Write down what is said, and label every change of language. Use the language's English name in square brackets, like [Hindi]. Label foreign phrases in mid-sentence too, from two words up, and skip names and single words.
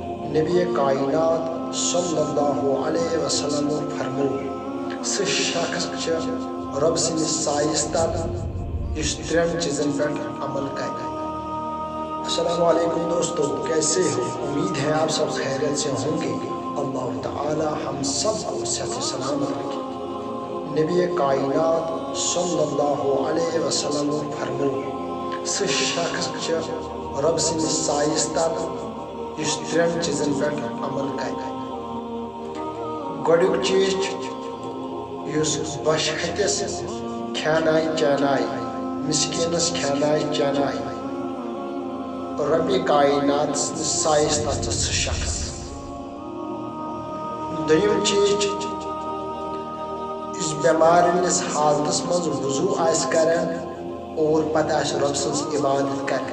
[Kashmiri] نبی کائنات [Arabic] صلی اللہ علیہ وسلم [Kashmiri] فرمو سہ شخص رب سندس سایس تل اس ترین چیزن پر عمل کرے۔ [Urdu] السلام علیکم دوستو، کیسے ہو؟ امید ہے آپ سب خیریت سے ہوں گے۔ اللہ تعالی ہم سب کو صحت و سلامت رکھے۔ [Kashmiri] نبی کائنات [Arabic] صلی اللہ علیہ وسلم [Kashmiri] فرمو سہ شخص رب سندس سایس تل اس ترین چیزن پر عمل کرے۔ گۄڈنیُک چیز یُس بۄچھِ ہتِس کھیانایہِ چانایہِ، مسکیٖنس کھیانایہِ چانایہِ، ربِ کائنات سٕنٛدِس سایس تل چھُ سُہ شخص۔ دوٚیِم چیٖز یُس بٮ۪مار ہٕنٛدِس حالتس منٛز وضوٗ آسہِ کران اور پتہٕ آسہِ رۄب سٕنٛز عبادت کران۔